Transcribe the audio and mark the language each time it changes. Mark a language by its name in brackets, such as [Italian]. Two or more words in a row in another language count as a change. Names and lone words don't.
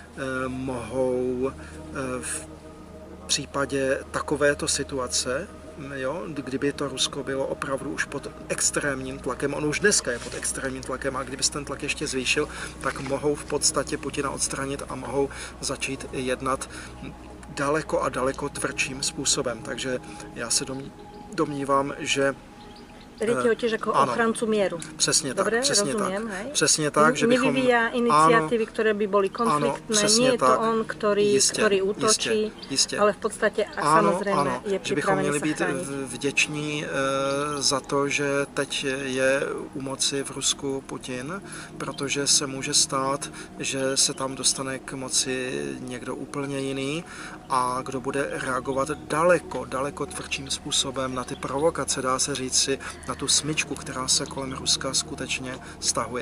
[Czech] mohou v případě takovéto situace, jo, kdyby to Rusko bylo opravdu už pod extrémním tlakem, ono už dneska je pod extrémním tlakem, a kdyby se ten tlak ještě zvýšil, tak mohou v podstatě Putina odstranit a mohou začít jednat daleko a daleko tvrdším způsobem. Takže já se domnívám, že [Slovak] Berete ho tiež ako ochrancu mieru. [Czech] Přesně [Slovak] Dobre, [Czech] tak, přesně [Slovak] rozumiem, [Czech] tak. [Slovak] Hej? [Czech] Přesně tak, že bychom... [Slovak] Nevyvíja iniciatívy, ktoré by boli konfliktné, nie je to on, ktorý útočí, [Czech] jistě. [Slovak] ale v podstate samozrejme je [Czech] že bychom [Slovak] pripravený [Czech] měli [Slovak] sa [Czech] být [Slovak] chrániť. [Czech] vděční za to, že teď je u moci v Rusku Putin, protože se může stát, že se tam dostane k moci někdo úplně jiný a kdo bude reagovat daleko tvrdším způsobem na ty provokace, dá se říci, na tu smyčku, která se kolem Ruska skutečně stahuje.